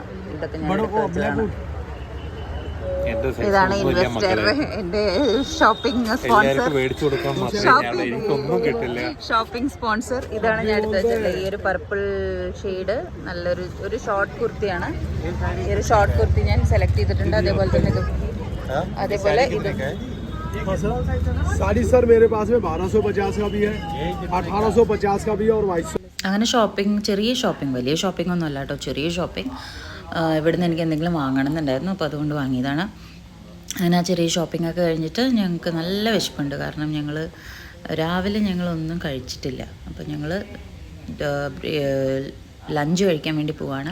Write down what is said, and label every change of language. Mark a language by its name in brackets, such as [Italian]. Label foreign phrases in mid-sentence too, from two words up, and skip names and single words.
[Malayalam] ഇതൊക്കെ ഞാൻ ഇതാണ് ഇൻവെസ്റ്റർ, എൻ്റെ [English] shopping sponsor. shopping sponsor [Malayalam] ഇതാണ് ഞാൻ എടുത്ത് വെച്ചിട്ടുള്ളത്. ഈ ഒരു [English] purple shade [Malayalam] നല്ലൊരു ഷോർട്ട് കുർത്തിയാണ്. ഈ ഒരു ഷോർട്ട് കുർത്തി ഞാൻ സെലക്ട് ചെയ്തിട്ടുണ്ട്. അതേപോലെ തന്നെ ഇത്, അതേപോലെ ഇത് [Hindi] साड़ी सर मेरे पास में 1250 का भी है, 1850 का भी है और 2200. [Malayalam] അങ്ങനെ ഷോപ്പിംഗ്, ചെറിയ ഷോപ്പിംഗ്, വലിയ ഷോപ്പിംഗ് ഒന്നും അല്ല കേട്ടോ, ചെറിയ ഷോപ്പിംഗ്. ഇവിടുന്ന് എനിക്ക് എന്തെങ്കിലും വാങ്ങണമെന്നുണ്ടായിരുന്നു, അപ്പോൾ അതുകൊണ്ട് വാങ്ങിയതാണ്. അങ്ങനെ ആ ചെറിയ ഷോപ്പിംഗ് ഒക്കെ കഴിഞ്ഞിട്ട് ഞങ്ങൾക്ക് നല്ല വിശപ്പുണ്ട്. കാരണം രാവിലെ ഞങ്ങളൊന്നും കഴിച്ചിട്ടില്ല. അപ്പോൾ ഞങ്ങൾ ലഞ്ച് കഴിക്കാൻ വേണ്ടി പോവാണ്.